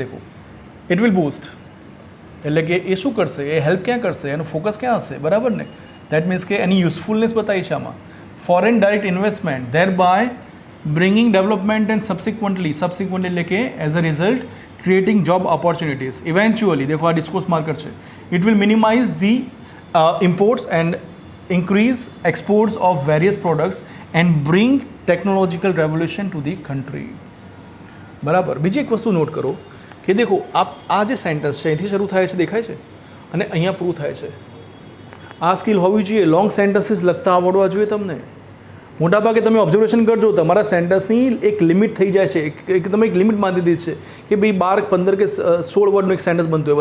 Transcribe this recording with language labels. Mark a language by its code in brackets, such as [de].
[gu] દેખો, [en] it will boost, [gu] એટલે કે એ શું કરશે, એ હેલ્પ ક્યાં કરશે, એનું ફોકસ ક્યાં હશે, બરાબર ને. [en] that means [gu] કે એની યુઝફુલનેસ બતાવી છે આમાં. [en] foreign direct investment, thereby bringing development and subsequently [gu] એટલે કે [en] As a result creating job opportunities. [gu] Eventually દેખો આ ડિસ્કોર્સ માર્કર છે. [en] It will minimize the imports and increase exports of various products and bring technological revolution to the country. [gu] બરાબર. બીજી એક વસ્તુ not કરો કે દેખો આ જે સેન્ટેન્સ છે અહીંથી શરૂ થાય છે, દેખાય છે, અને અહીંયા પૂરું થાય છે. આ સ્કિલ હોવી જોઈએ. લોંગ સેન્ટેન્સીસ લખતા આવડવા જોઈએ તમને. મોટાભાગે તમે ઓબ્ઝર્વેશન કરજો, તમારા સેન્ટેન્સની એક લિમિટ થઈ જાય છે, તમે એક લિમિટ બાંધી દીધી છે કે ભાઈ 12, 15 કે 16 વર્ડનું એક સેન્ટેન્સ બનતું હોય.